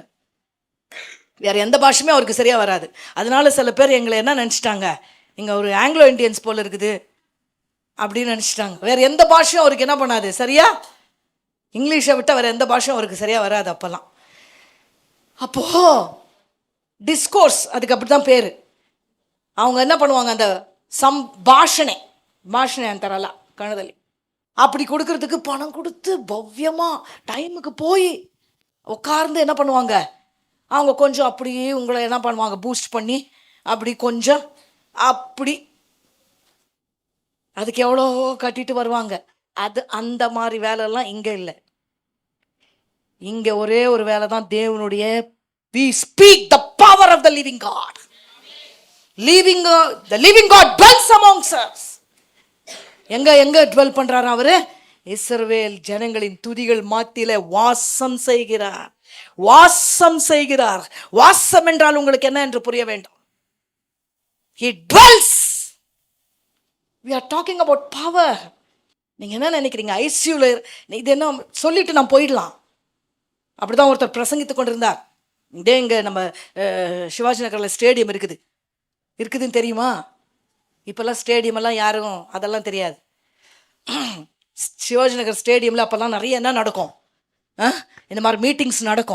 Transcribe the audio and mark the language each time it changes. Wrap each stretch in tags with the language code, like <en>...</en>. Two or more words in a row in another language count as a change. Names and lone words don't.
<ta>வேறு எந்த பாஷையுமே அவருக்கு சரியாக வராது. அதனால சில பேர் எங்களை என்ன நினச்சிட்டாங்க, இங்கே ஒரு</ta> <en>Anglo Indians</en> <ta>போல் இருக்குது அப்படின்னு நினச்சிட்டாங்க. வேறு எந்த பாஷையும் அவருக்கு என்ன பண்ணாது சரியா? இங்கிலீஷை விட்டால் வேறு எந்த பாஷையும் அவருக்கு சரியாக வராது அப்போல்லாம். அப்போது டிஸ்கோர்ஸ் அதுக்கு அப்படி தான் பேர். அவங்க என்ன பண்ணுவாங்க, அந்த</ta> <kn>ಭಾಷಣೆ ಅಂತಾರಲ್ಲ ಕನ್ನಡದಲ್ಲಿ,</kn> <ta>அப்படி கொடுக்கறதுக்கு பணம் கொடுத்து பவ்யமாக டைமுக்கு போய் உட்கார்ந்து என்ன பண்ணுவாங்க, அவங்க கொஞ்சம் அப்படியே உங்களை என்ன பண்ணுவாங்க, பூஸ்ட் பண்ணி அப்படி கொஞ்சம் அப்படி அதுக்கு எவ்வளோ கட்டிட்டு வருவாங்க. அது அந்த மாதிரி வேலைலாம் இங்கே இல்லை. இங்கே ஒரே ஒரு வேலை தான், தேவனுடைய</ta> <en>we speak the power of the living God. The living God dwells amongst us.</en> <ta>எங்க ட்வெல் பண்றாரு அவரு? இஸ்ரவேல் ஜனங்களின் துதிகள் மாத்தியில வாசம் செய்கிறார். வாசம் என்றால் உங்களுக்கு என்ன என்று புரிய வேண்டும்.</ta> <en>He dwells. We are talking about power.</en> <ta>நீங்க என்ன நினைக்கிறீங்க? ஐசியூல இது என்ன சொல்லிட்டு நான் போயிடலாம், அப்படிதான் ஒருத்தர் பிரசங்கித்து கொண்டிருந்தார். இதே இங்க நம்ம சிவாஜி நகர்ல ஸ்டேடியம் இருக்குதுன்னு தெரியுமா? இப்போல்லாம் ஸ்டேடியம் எல்லாம் யாரும் அதெல்லாம் தெரியாது. சிவாஜி நகர் ஸ்டேடியமில் அப்போல்லாம் நிறைய என்ன நடக்கும், இந்த மாதிரி மீட்டிங்ஸ் நடக்கும்.</ta>